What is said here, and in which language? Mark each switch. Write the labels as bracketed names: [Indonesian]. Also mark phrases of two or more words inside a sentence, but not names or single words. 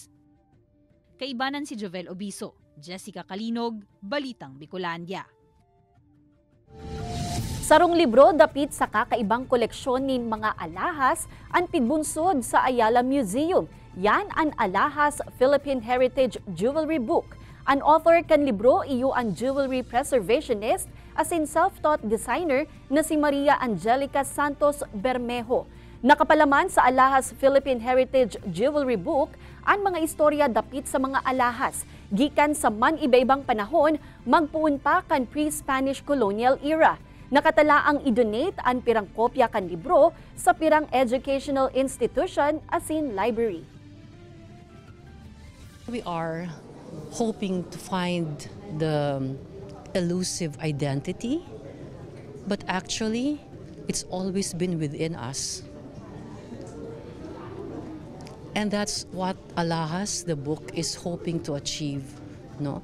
[Bikol] Kaibanan si Jovel Obiso, Jessica Kalinog, Balitang Bicolandia. Sarong libro dapit sa kakaibang koleksyon nin mga alahas ang pigbunsod sa Ayala Museum. Yan ang Alahas Philippine Heritage Jewelry Book. An author kan libro iyo ang [English] jewelry preservationist [Bikol] as in [English] self-taught designer [Bikol] na si Maria Angelica Santos Bermejo. Nakapalaman sa Alahas Philippine Heritage Jewelry Book ang mga istorya dapit sa mga alahas gikan sa man iba-ibang panahon magpuon pa kan [English] pre-Spanish colonial era. [Bikol] Nakatala ang i-donate ang pirang kopya kan libro sa pirang [English] educational institution [Bikol] as in library. [English] We are hoping to find the elusive identity, but actually, it's always been within us. And that's what Alahas, the book, is hoping to achieve, no?